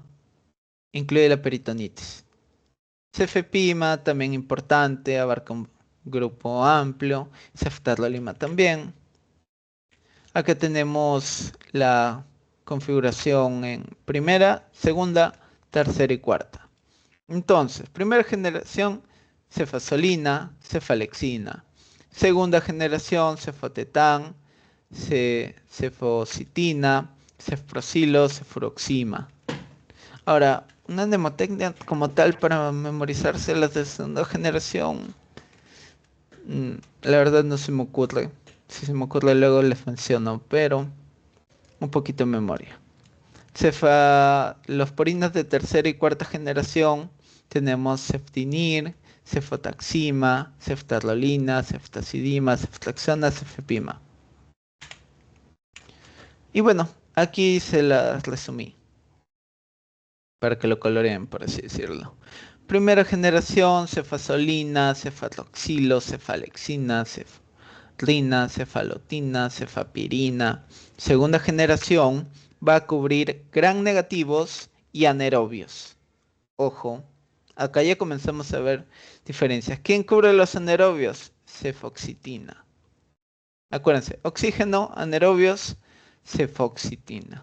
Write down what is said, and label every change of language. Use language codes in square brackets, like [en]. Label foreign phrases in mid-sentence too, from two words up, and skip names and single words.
[es] Incluye la peritonitis. Cefepima también importante, abarca un grupo amplio, ceftarolima también. Acá tenemos la configuración en primera, segunda, tercera y cuarta. Entonces, primera generación, cefasolina, cefalexina. Segunda generación, cefotetán, cefocitina, cefprozilo, cefuroxima. Ahora, una mnemotecnia como tal para memorizarse las de segunda generación, la verdad no se me ocurre. Si se me ocurre luego les menciono, pero un poquito de memoria. Cefalosporinas de tercera y cuarta generación, tenemos ceftinir, cefotaxima, ceftarolina, ceftazidima, ceftriaxona, cefepima. Y bueno, aquí se las resumí para que lo coloreen, por así decirlo. Primera generación, cefasolina, cefaloxilo, cefalexina, cefrina, cefalotina, cefapirina. Segunda generación va a cubrir gram negativos y anaerobios. Ojo, acá ya comenzamos a ver diferencias. ¿Quién cubre los anaerobios? Cefoxitina. Acuérdense, oxígeno, anaerobios, cefoxitina.